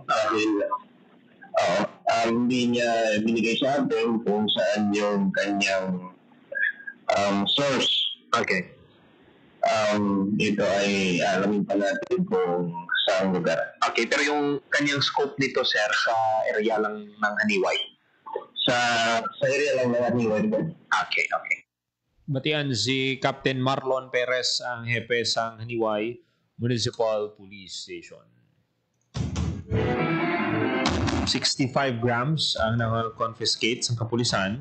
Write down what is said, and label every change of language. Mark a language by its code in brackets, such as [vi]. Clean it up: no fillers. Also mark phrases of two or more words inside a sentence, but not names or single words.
[tl] Dahil hindi niya binigay sa atin kung saan yung kanyang source. Okay. Ito ay alamin pa natin kung saan lugar. Okay, pero yung kanyang scope nito, sir, sa area lang ng Haniway? Sa area lang ng Haniway. Okay. [hil] Batian si Captain Marlon Perez, ang hepe sa Haniway Municipal Police Station. 65 grams ang na-confiscate sa kapulisan.